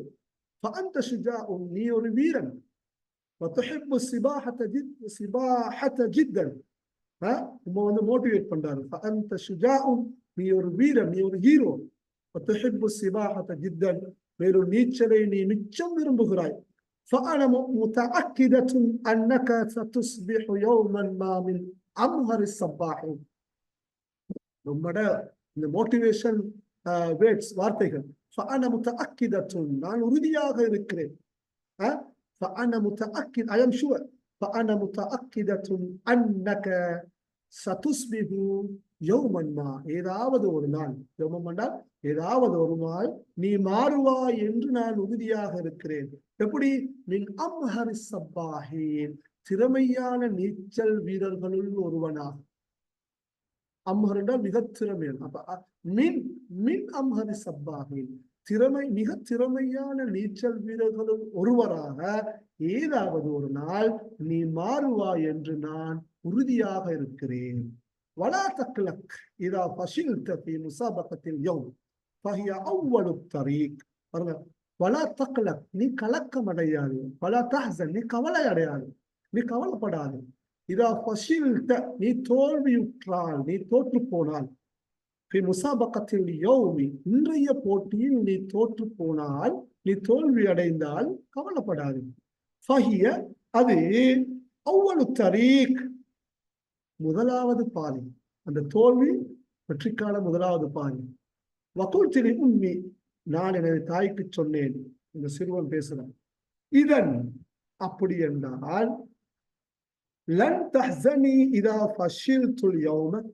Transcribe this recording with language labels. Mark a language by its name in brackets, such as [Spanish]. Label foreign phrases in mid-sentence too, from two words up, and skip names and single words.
[Tamil] நீ ஒரு வீரன். வந்து மோட்டிவேட் பண்றாரு. நீ ஒரு வீரன், நீ ஒரு ஹீரோ. மேலும் நீச்சலை நீ மிச்சம் விரும்புகிறாய். [Arabic] فأنا متأكدة أنك ستصبح يوما ما من أمهر السباحين. [Tamil] நம்மட இந்த [English] motivation words, [Tamil] வார்த்தைகள். [Arabic] فأنا متأكدة, [Tamil] நான் உறுதியாக இருக்கிறேன். [Arabic] فأنا متأكد, [English] I am sure. [Arabic] فأنا متأكدة أنك ستصبح يوما ما, [Tamil] ஏதாவது ஒரு நாள், யோமம் என்றால் ஏதாவது ஒரு நாள் நீ மாறுவாய் என்று நான் உறுதியாக இருக்கிறேன். எப்படி? [Arabic] من أمهر السباحين, [Tamil] திறமையான நீச்சல் வீரர்களுள் ஒருவனாக. அம்ஹர் என்றால் மிக திறமையான. அப்ப [Arabic] من من أمهر السباحين, [Tamil] மிக திறமையான நீச்சல் வீரர்களுள் ஒருவராக ஏதாவது ஒரு நாள் நீ மாறுவாய் என்று நான் உறுதியாக இருக்கிறேன். [Arabic] ولا تقلق إذا فشلت في مسابقة اليوم فهي أول الطريق. ولا تقلق, [Tamil] நீ கலக்கம் அடையாது. [Arabic] ولا تحزن, [Tamil] நீ கவலை அடையாது, நீ கவலைப்படாது. [Arabic] إذا فشلت, [Tamil] நீ தோல்வியுற்றால், நீ தோற்று போனால். [Arabic] في مسابقة اليوم, [Tamil] இன்றைய போட்டியில் நீ தோற்று போனால், நீ தோல்வி அடைந்தால் கவலைப்படாது. [Arabic] فهي, அது أول الطريق, [Tamil] முதலாவது பாதை. அந்த தோல்வி வெற்றிக்கான முதலாவது பாதை. வகுல்திரி உண்மை, நான் எனது தாய்க்கு சொன்னேன். இந்த சிறுவன் பேசுறான். [Arabic] இதன், [Tamil] அப்படி என்றால், [Arabic] لن تحزني إذا فشلت اليوم.